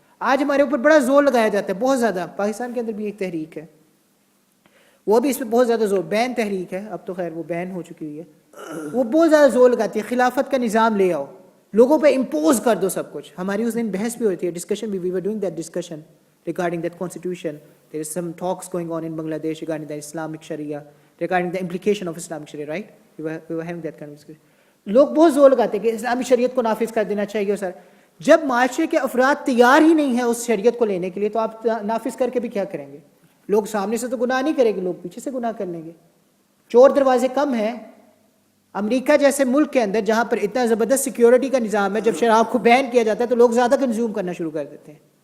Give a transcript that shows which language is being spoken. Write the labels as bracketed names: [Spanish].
[Urdu] آج ہمارے اوپر بڑا زور لگایا جاتا ہے، بہت زیادہ. پاکستان کے اندر بھی ایک تحریک ہے، وہ بھی اس پہ بہت زیادہ زور، بین تحریک ہے، اب تو خیر وہ بین ہو چکی ہوئی ہے، وہ بہت زیادہ زور لگاتی ہے خلافت کا نظام لے آؤ، لوگوں پہ امپوز کر دو سب کچھ. ہماری اس دن بحث بھی ہوتی ہے، ڈسکشن بھی، [English] We were doing that discussion regarding that constitution. There is some talks going on in Bangladesh regarding the Islamic Sharia, regarding the implication of Islamic Sharia, right? We were having that kind of discussion. [Urdu] لوگ بہت زور لگاتے ہیں کہ اسلامی شریعت کو نافذ کر دینا چاہیے. سر جب معاشرے کے افراد تیار ہی نہیں ہیں اس شریعت کو لینے کے لیے تو آپ نافذ کر کے بھی کیا کریں گے؟ لوگ سامنے سے تو گناہ نہیں کریں گے، لوگ پیچھے سے گناہ کر لیں گے. چور دروازے کم ہیں. امریکہ جیسے ملک کے اندر جہاں پر اتنا زبردست سیکیورٹی کا نظام ہے، جب شراب کو بین کیا جاتا ہے تو لوگ زیادہ کنزیوم کرنا شروع کر دیتے ہیں.